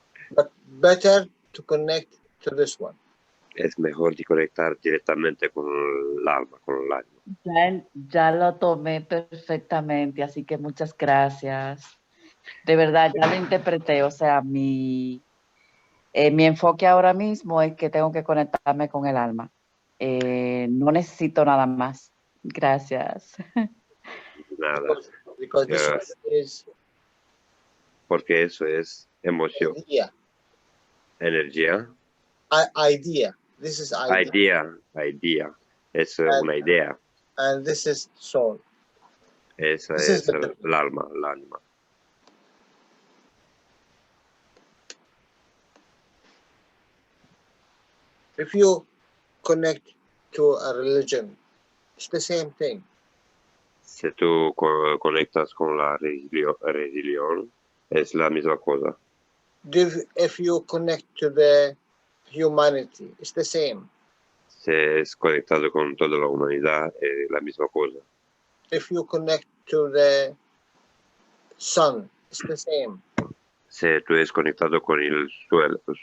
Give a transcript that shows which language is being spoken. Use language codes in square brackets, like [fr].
[en] But better to connect to this one. [es] es mejor de conectar directamente con el alma, con el alma. Ya lo tomé perfectamente, así que muchas gracias. De verdad, ya lo interpreté. O sea, mi enfoque ahora mismo es que tengo que conectarme con el alma. No necesito nada más. Gracias. Nada. [en] Because this is [es] porque eso es emoción. Energía. [en] Idea. This is idea. [es] Idea. Es una idea. [en] And this is soul. [es] Esa [en] This [es] es el alma, el alma. [en] If you connect to a religion, it's the same thing. [es] Si tú conectas con la religión, es la misma cosa. [en] If you connect to the humanity, it's the same. [es] Si es conectado con toda la humanidad, es la misma cosa. [en] If you connect to the sun, it's the same. [es] Si tú es conectado con el suelo.